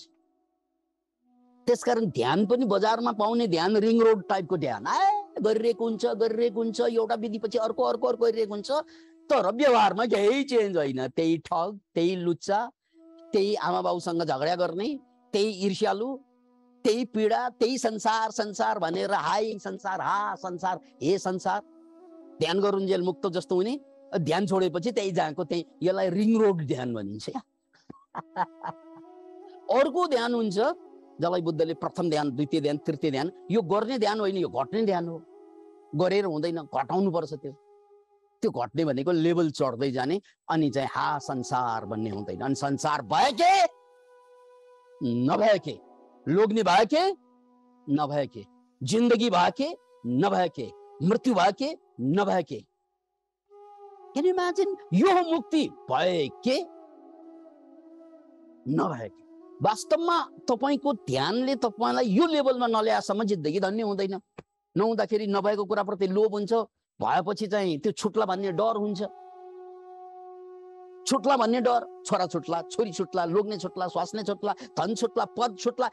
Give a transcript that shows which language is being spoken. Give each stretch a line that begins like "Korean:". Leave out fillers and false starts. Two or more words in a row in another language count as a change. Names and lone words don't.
Nepali: त्यसकारण ध्यान पनि बजारमा पाउने ध्यान रिङ रोड टाइपको ध्यान गरिरहेको हुन्छ, गरिरहेको हुन्छ, एउटा विधिपछि अर्को अर्को अर्को गरिरहेको हुन्छ। तर व्यवहारमा केही चेन्ज होइन, त्यही ठग, त्यही लुच्चा, त्यही आमा बाउसँग झगडा गर्ने, त्यही ईर्ष्यालु, त्यही पीडा, त्यही संसार संसार भनेर हाय संसार, हा संसार, हे संसार। ध्यान गरुन्जेल मुक्त जस्तो हुने, ध्यान छोडेपछि त्यही जहाँको त्यही। यसलाई रिङ रोड ध्यान भनिन्छ। अर्को ध्यान हुन्छ जसलाई बुद्धले प्रथम ध्यान, द्वितीय ध्यान, तृतीय ध्यान, यो गर्ने ध्यान होइन, यो घट्ने ध्यान हो। गरेर हुँदैन, घटाउनु पर्छ। त्यो घट्ने भनेको लेभल चढ्दै जाने, अनि चाहिँ हा संसार भन्ने हुँदैन। अनि संसार भए के नभए के, लोग्ने भए के नभए के, जिन्दगी भए के नभए के, मृत्यु भए के नभए के।
English: Can you imagine?
Nepali: यो मुक्ति भए के नभए के। वास्तवमा तपाईको ध्यानले तपाईलाई यो लेभलमा नल्याएसम्म जिन्दगी धन्य हुँदैन। नहुँदाखेरि नभएको कुराप्रति लोभ हुन्छ, भएपछि चाहिँ त्यो छुट्ला भन्ने डर हुन्छ। छुट्ला भन्ने डर, छोरा छुट्ला, छोरी छुट्ला, लोग्ने छुट्ला, स्वास्ने छुट्ला, धन छुट्ला, पद छुट्ला।